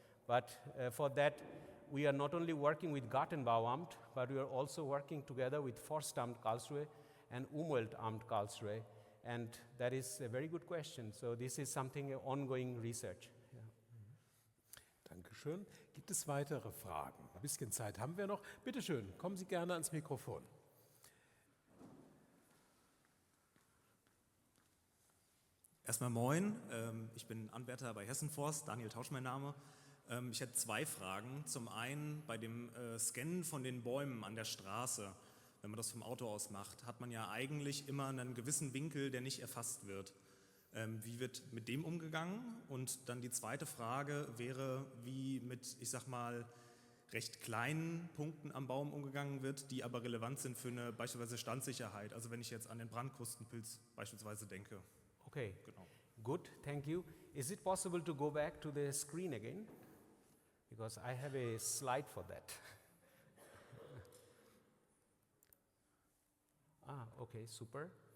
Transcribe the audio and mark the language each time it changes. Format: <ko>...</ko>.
<en>But for that, we are not only working with Gartenbauamt, but we are also working together with Forstamt Karlsruhe and Umweltamt Karlsruhe. And that is a very good question. So this is something, ongoing research. Yeah.</en> <de>Dankeschön. Gibt es weitere Fragen? Ein bisschen Zeit haben wir noch. Bitte schön, kommen Sie gerne ans Mikrofon. Erstmal moin, ich bin Anwärter bei Hessenforst, Daniel Tausch mein Name. Ich hätte zwei Fragen. Zum einen bei dem Scannen von den Bäumen an der Straße, wenn man das vom Auto aus macht, hat man ja eigentlich immer einen gewissen Winkel, der nicht erfasst wird. Wie wird mit dem umgegangen? Und dann die zweite Frage wäre, wie mit, ich sag mal, recht kleinen Punkten am Baum umgegangen wird, die aber relevant sind für eine beispielsweise Standsicherheit. Also wenn ich jetzt an den Brandkrustenpilz beispielsweise denke.</de> <en>Okay,</en> <de>Genau.</de> <en>Good, thank you. Is it possible to go back to the screen again? Because I have a slide for that. Okay, super.</en>